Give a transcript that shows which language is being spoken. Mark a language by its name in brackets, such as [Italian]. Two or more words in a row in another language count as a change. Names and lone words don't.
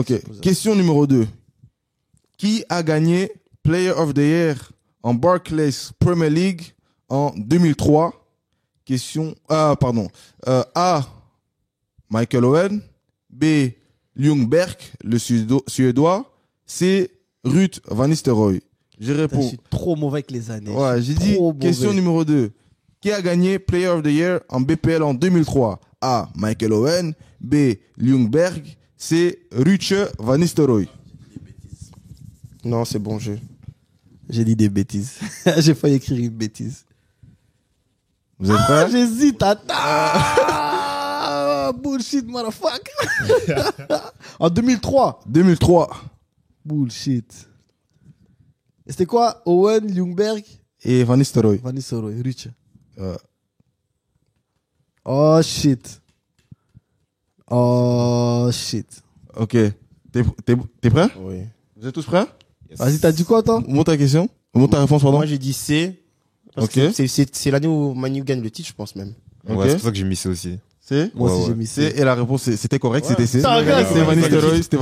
[French] Ok. Question numéro 2. Qui a gagné [English] Player of the Year [French] en Barclays Premier League en 2003? Question. A. Michael Owen. B. Ljungberg, le Suédois. C. Ruud van Nistelrooy. Je Je réponds. suis trop mauvais avec les années. Ouais, j'ai dit Trop question mauvais. numéro 2. Qui a gagné [English] Player of the Year [French] en BPL en 2003? A. Michael Owen. B. Ljungberg. C. Ruud van Nistelrooy. Non, c'est bon jeu. J'ai dit des bêtises. J'ai failli écrire une bêtise. Vous êtes prêts? J'hésite, attends. [English] Bullshit, motherfucker. [French] En 2003. 2003. Bullshit. Et c'était quoi? Owen, Ljungberg, Et Van Nistelrooy. Van Nistelrooy, Ruud. Euh, [English] Oh shit. Oh shit. [French] ok. T'es prêt? Oui. Vous êtes tous prêts? Vas-y, t'as dit quoi, toi? Montre ta question. Montre ta réponse, pardon. Moi, j'ai dit C. Parce Ok. que c'est l'année où Manu gagne le titre, je pense même. Ok. Ouais, c'est pour ça que j'ai mis ça aussi. C. Moi aussi, Ouais, j'ai ouais. mis C. C. Et la réponse, c'était correct, c'était C. T'as regardé, C'était Van Nistelrooy, c'était Van